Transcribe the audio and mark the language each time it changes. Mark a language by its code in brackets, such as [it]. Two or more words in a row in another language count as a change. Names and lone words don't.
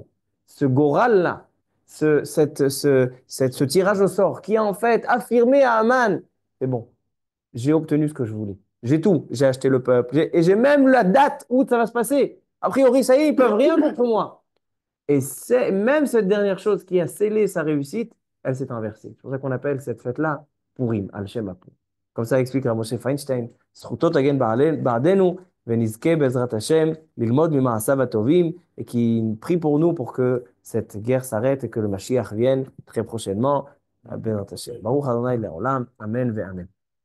[fr] Ce Goral-là, ce tirage au sort qui a en fait affirmé à Haman, c'est bon, j'ai obtenu ce que je voulais. J'ai tout. J'ai acheté le peuple. Et j'ai même la date où ça va se passer. A priori, ça y est, ils peuvent rien contre moi. Et c'est même cette dernière chose qui a scellé sa réussite, elle s'est inversée. C'est pour ça qu'on appelle cette fête-là Purim, [he] על שם פורים. [fr] Comme ça explique Moshe Feinstein. [he] זכותו תגן בעדנו ונזכה בעזרת השם ללמוד ממעשיו הטובים [fr] et qui prie pour nous pour que cette guerre s'arrête et que le Mashiach vienne très prochainement. [he] בעזרת השם. ברוך ה' לעולם, אמן ואמן.